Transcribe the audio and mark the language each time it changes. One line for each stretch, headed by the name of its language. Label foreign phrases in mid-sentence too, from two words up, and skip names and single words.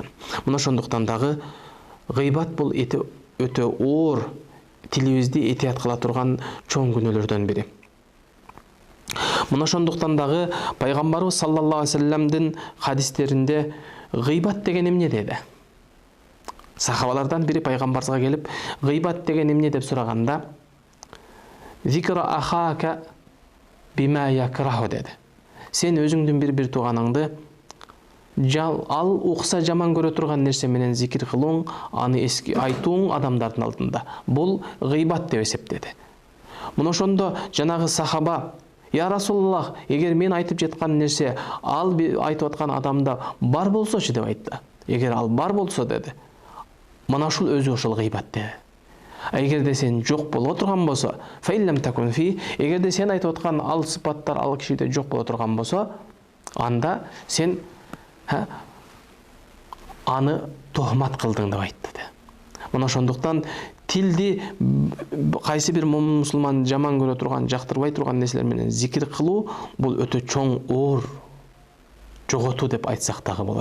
Kyrgyz: Мына ошондуктан дагы гыйбат бул өтө оор, тилибизди этият кыла турган чоң күнөөлөрдөн бири. Мына ошондуктан дагы пайгамбарыбыз
Arabic: صلى الله عليه وسلم
Kyrgyz: хадистеринде гыйбат деген эмне деди? Сахабалардан бири пайгамбарга келип, гыйбат деген эмне деп сураганда,
Arabic: ذكرك أخاك بما يكره dedi.
Kyrgyz: Сен өзүңдүн бир тууганыңды ал укса жаман көрө турган нерсе менен зикир кылууң, аны эски айтууң адамдардын алдында. Бул гыйбат деп эсептеди. Мына ошондо жанагы сахаба,
Arabic: يا رسول الله,
Kyrgyz: эгер мен айтып жаткан нерсе ал айтып аткан адамда бар болсочу деп айтты. Эгер ал бар болсо dedi, мына ушул өзү ошол гыйбат dedi. Эгерде сен жок боло турган болсо,
Arabic: فإن لم تكن في,
Kyrgyz: эгерде сен айтып аткан ал сыпаттар ал кишиде жок боло турган болсо, анда сен аны тохмат кылдың деп айтты. Мына ошондуктан тилди кайсы бир момун мусулман жаман көрө турган, жактырбай турган нерселер менен зикир кылуу бул өтө чоң оор жоготуу деп айтсак дагы болот.